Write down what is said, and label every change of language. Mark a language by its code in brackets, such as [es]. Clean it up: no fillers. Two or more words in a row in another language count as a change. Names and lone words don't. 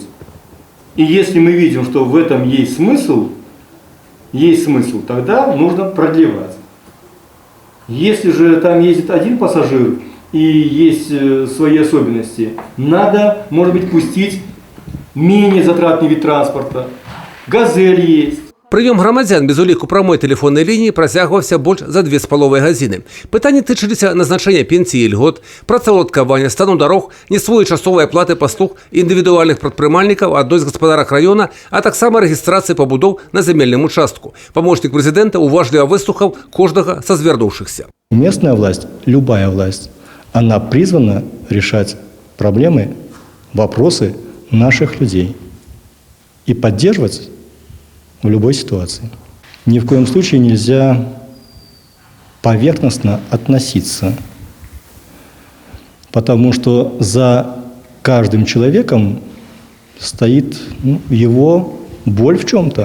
[ru] И если мы видим, что в этом есть смысл, тогда нужно продлевать. Если же там ездит один пассажир и есть свои особенности, надо, может быть, пустить менее затратный вид транспорта. «Газель» есть. [be] Прыём грамадзян без уліку прамой тэлефоннай лініі працягваўся больш за 2,5 гадзіны. Пытанні тычыліся назначэння пенсіі і льгот, працаўладкавання, стану дарог, несвоечасовай аплаты паслуг індывідуальных прадпрымальнікаў адной з гаспадарак раёна, а таксама рэгістрацыі пабудоў на зямельным участку. Памочнік прэзідэнта уважліва выслухаў кожнага са звярнуўшыхся. [ru] Местная власть, любая власть, она призвана решать проблемы, вопросы наших людей и поддерживать в любой ситуации. Ни в коем случае нельзя поверхностно относиться, потому что за каждым человеком стоит его боль в чем-то.